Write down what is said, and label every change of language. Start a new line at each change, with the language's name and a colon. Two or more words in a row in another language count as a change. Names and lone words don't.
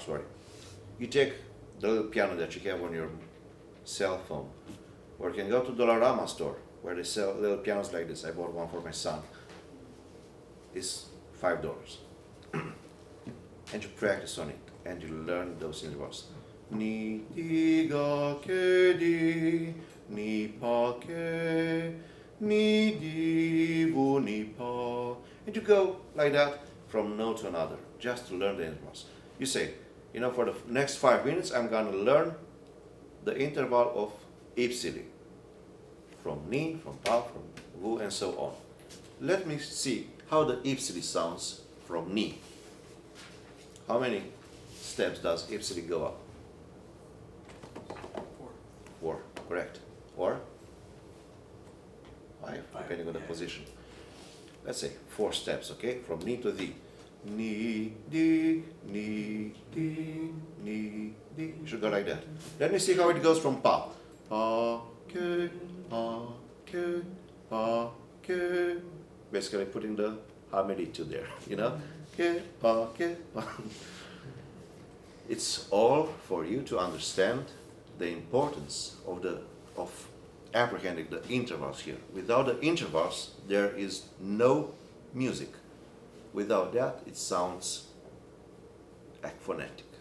English: You take the little piano that you have on your cell phone, or you can go to the Dollarama store where they sell little pianos like this. I bought one for my son. It's $5. And you practice on it, and you learn those intervals.
Greek: Ni, di, ga, ke, di, ni, pa, ke, ni, di, bu, ni, pa.
English: And you go like that from note to another, just to learn the intervals. You say, for the next 5 minutes, I'm going to learn the interval of ipsili. From ni, from pa, from bu, and so on. Let me see how the ipsili sounds from ni. How many steps does ipsili go up? 4, correct. Or 5, depending on the position. Let's say 4 steps, okay? From ni to di.
Greek: Ni, di, ni, di, ni, di.
English: You should go like that. Let me see how it goes from pa.
Greek: Pa, ke, pa, ke, pa, ke.
English: Basically putting the harmony to there,
Greek: Ke, pa, ke, pa.
English: It's all for you to understand the importance of apprehending the intervals here. Without the intervals, there is no music. Without that, it sounds phonetic.